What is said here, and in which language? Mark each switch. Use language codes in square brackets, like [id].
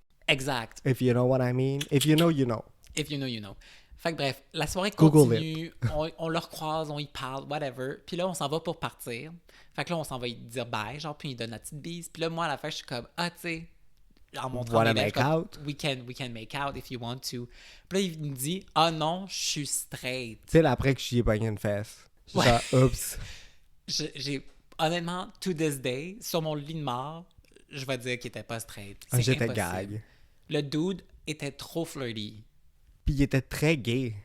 [fr] Exact. [en] If you know what I mean. If you know, you know. If you know, you know. [fr] Fait que bref, la soirée Google continue, on le recroise, on y parle, whatever. Puis là, on s'en va pour partir. Fait que là, on s'en va y dire bye, genre, puis il donne la petite bise. Puis là, moi, à la fin, je suis comme, tu sais, en montrant [en] Wanna [fr] mes lèvres, [en] make [fr] comme, [en] out? We can make out if you want to. [fr] Puis là, il me dit, non, je suis straight. Tu sais, là, après que j'y ai pogné une fesse. Ouais. Genre, oups. J'ai, honnêtement, [en] to this day, [fr] sur mon lit de mort, je vais dire qu'il était pas straight. Ah, C'est j'étais impossible. gag. Le dude était trop flirty. Puis il était très gay.